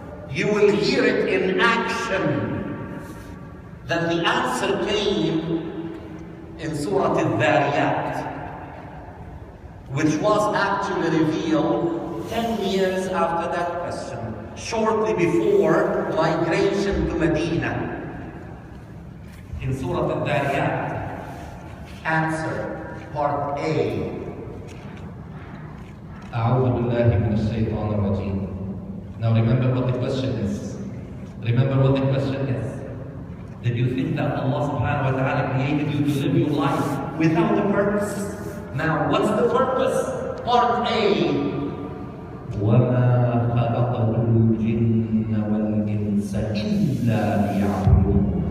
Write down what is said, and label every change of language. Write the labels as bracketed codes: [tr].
[en] You will hear it in action. Then the answer came in Surah Al-Dhariyat, which was actually revealed 10 years after that question, shortly before migration to Medina. In Surah Al-Dhariyat, answer, part A. [ar] أعوذ بالله من الشيطان الرجيم. [en] Now remember what the question is. Remember what the question is. Did you think that Allah subhanahu wa ta'ala created you to live your life without a purpose? Now what's the purpose? Part A. [ar] وَمَا خَلَقَتُ الْجِنَّ وَالْإِنسَ إِلَّا لِيَعْبُدُونَ.